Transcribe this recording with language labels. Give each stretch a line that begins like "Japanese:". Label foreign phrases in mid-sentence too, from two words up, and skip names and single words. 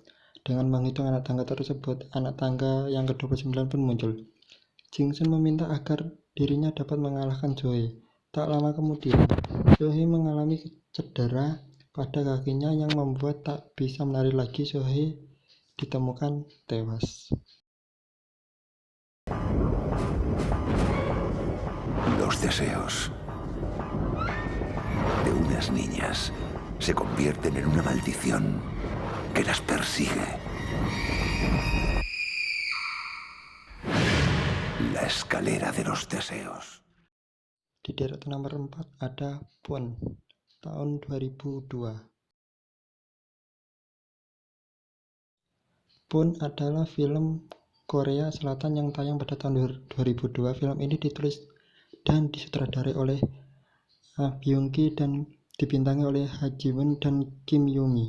Indonesian: Dengan menghitung anak tangga tersebut, anak tangga yang ke-29 pun muncul. Jingsun meminta agar dirinya dapat mengalahkan Zoe. Tak lama kemudian, Zoe mengalami cedera pada kakinya yang membuat tak bisa menari lagi. Zoe ditemukan tewas.
Spanish: Los deseos de unas niñas se convierten en una maldición que las persigue. La escalera de los deseos.
Indonesian: Di deretan nomor 4 ada Pon, tahun 2002. Pon adalah film Korea Selatan yang tayang pada tahun 2002. Film ini ditulis dan disutradarai oleh Byung-ki dan dibintangi oleh Ha Ji-won dan Kim Yoo-mi.